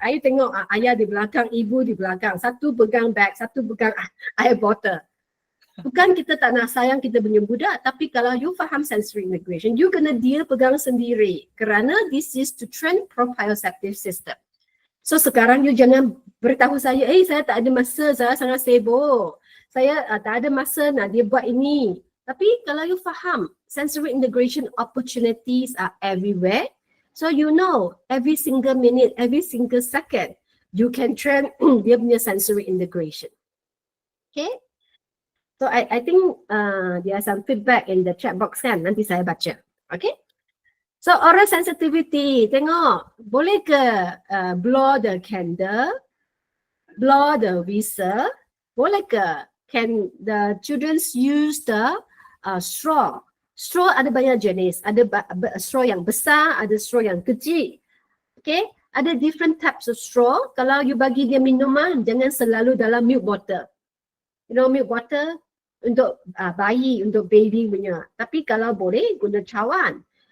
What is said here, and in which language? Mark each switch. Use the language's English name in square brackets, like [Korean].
[Malay] Ayah tengok ayah di belakang, ibu di belakang. Satu pegang bag, satu pegang air bottle. Bukan kita tak nak sayang kita punya budak, tapi kalau you faham [English] sensory integration, [Malay] you kena dia pegang sendiri. [English] Kerana this is to train proprioceptive system. [Malay] So sekarang you jangan beritahu saya, saya tak ada masa, saya sangat sibuk. Saya tak ada masa nak dia buat ini. Tapi kalau you faham, [English] sensory integration opportunities are everywhere. So you know, every single minute, every single second, you can train [Malay] dia punya [English] sensory integration. Okay? So I think there are some feedback in the chat box kan, nanti saya baca. Okay? So oral sensitivity, [Malay] tengok, boleh ke [English] blow the candle, blow the whistle, boleh ke? Can the children use the straw? [Malay] Straw ada banyak jenis, ada straw yang besar, ada straw yang kecil. Okay, ada [English] different types of straw. [Malay] Kalau you bagi dia minuman, jangan selalu dalam milk bottle. You know milk bottle untuk bayi, untuk baby punya. Tapi kalau boleh guna cawan.